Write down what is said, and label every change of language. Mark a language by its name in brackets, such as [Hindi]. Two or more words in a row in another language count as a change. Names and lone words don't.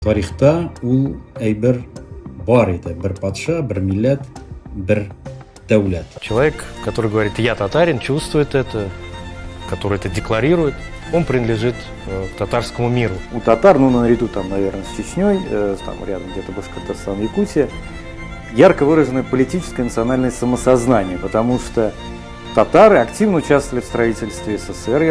[Tatar] Тарихта ул әйбер бар иде. Бер патша, бер милләт, бер дәүләт. [Russian] Человек, который говорит «я татарин», чувствует это, который это декларирует, он принадлежит к татарскому миру. У татар, наряду там, наверное, с Чечней, там рядом где-то Башкортостан, Якутия, ярко выраженное политическое национальное самосознание, потому что татары активно участвовали в строительстве СССР.